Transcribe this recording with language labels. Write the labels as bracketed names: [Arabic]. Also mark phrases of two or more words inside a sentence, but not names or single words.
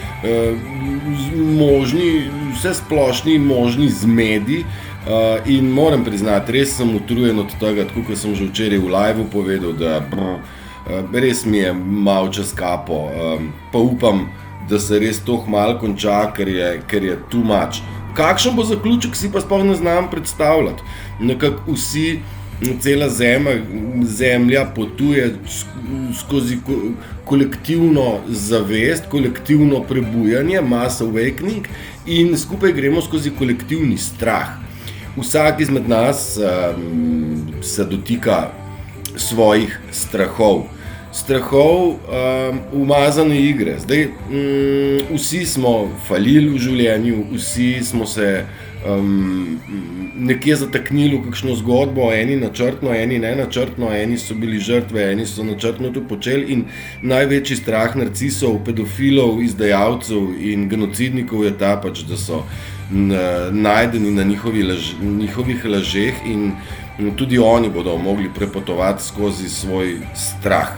[Slovenian] možni, vse splošni možni zmedi, in moram priznati, res sem utrujen od tega, tako kot sem že včeraj v liveu povedal, da res mi je malo čez kapo, pa upam, da se res to malo konča, ker je [English] too much. [Slovenian] Kakšen bo zaključek, si pa sploh ne znam predstavljati. Nekako vsi, cela zemlja potuje skozi kolektivno zavest, kolektivno prebujanje, [English] mass awakening, [Slovenian] in skupaj gremo skozi kolektivni strah. Vsak izmed nas se dotika svojih strahov. Umazane igre. Zdaj, vsi smo falili v življenju, vsi smo se nekje zataknili v kakšno zgodbo, eni načrtno, eni nenačrtno, eni so bili žrtve, eni so načrtno to počeli, in največji strah narcisov, pedofilov, izdajalcev in genocidnikov je ta pač, da so najdeni na njihovih lažeh, in tudi oni bodo mogli prepotovati skozi svoj strah.